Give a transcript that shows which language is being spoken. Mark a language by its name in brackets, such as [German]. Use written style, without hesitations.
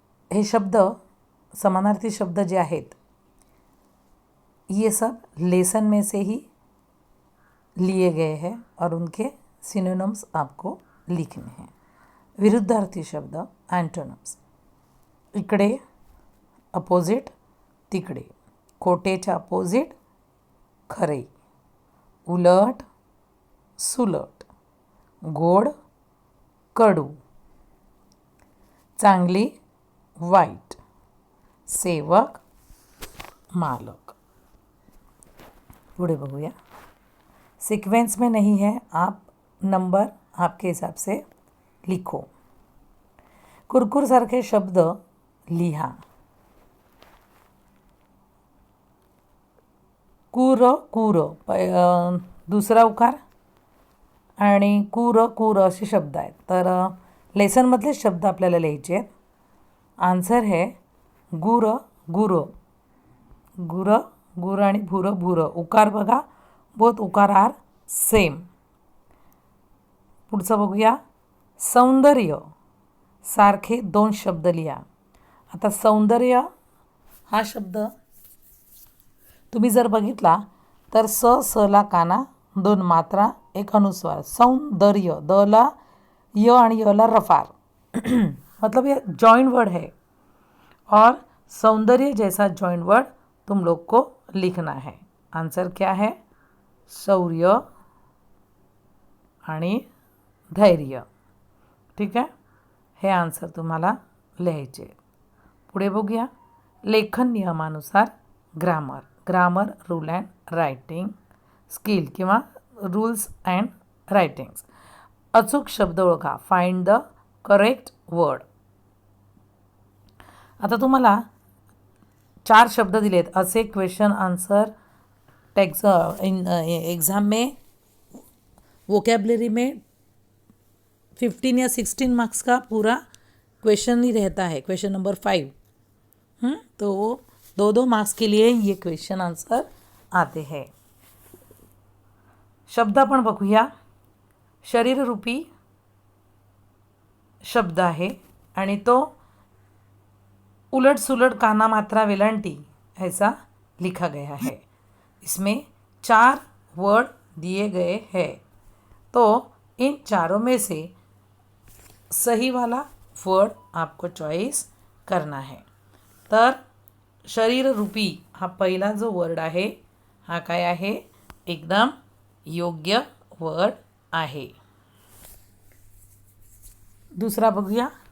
[Marathi] हे शब्द समानार्थी शब्द जे आहेत [Hindi] ये सब लेसन में से ही लिए गए हैं और उनके सिनोनिम्स आपको लिखने हैं। [Marathi] विरुद्धार्थी शब्द एंटोनिम्स। इकडे अपोजिट तिकडे, खोटेच्या अपोजिट खरे, उलट सुलट, गोड कडू, चांगली वाईट, सेवक मालक। पुढे बघूया। [Hindi] सीक्वेंस में नहीं है, आप नंबर आपके हिसाब से लिखो। [Marathi] कुरकुर सारखे शब्द लिहा। कूर कूर दुसरा उकार आणि कूर कूर असे शब्द आहेत। तर लेसनमधले शब्द आपल्याला लिहायचे आहेत। [Hindi] आन्सर है [Marathi] गुर गुर, गुर गुर आणि भूर भूर। उकार बघा, [English] Both उकार are same. [Marathi] पुढचं बघूया। सौंदर्य सारखे दोन शब्द लिहा। आता सौंदर्य हा शब्द तुम्ही जर बघितला तर स ला काना, दोन मात्रा, एक अनुस्वार। सौंदर्य द ला य आणि य ला रफार [Hindi] मतलब ये जॉइंट वर्ड है और सौंदर्य जैसा जॉइंट वर्ड तुम लोग को लिखना है। आंसर क्या है? [Marathi] शौर्य आणि धैर्य। ठीक आहे, हे आन्सर तुम्हाला लिहायचे। पुढे बघूया। लेखन नियमानुसार grammar. [English] Grammar rule and writing skill किंवा rules and writings. [Marathi] अचूक शब्द ओळखा, [English] Find the correct word. [Marathi] आता तुम्हाला 4 शब्द दिलेत असे [Hindi] क्वेश्चन आंसर एग्ज़ाम में वोकेबलरी में 15 या 16 मार्क्स का पूरा क्वेश्चन ही रहता है, क्वेश्चन नंबर 5। तो वो 2-2 मार्क्स के लिए ये क्वेश्चन आंसर आते हैं। [Marathi] शब्द आपण बघूया। शरीर रूपी शब्द आहे आणि तो उलट सुलट काना मात्रा वेलांटी [Hindi] ऐसा लिखा गया है। इसमें 4 वर्ड दिए गए हैं, तो इन चारों में से सही वाला वर्ड आपको चॉइस करना है। [Marathi] तर शरीर रूपी हा पहिला जो वर्ड आहे हा काय आहे? एकदम योग्य वर्ड आहे। दुसरा बघूया।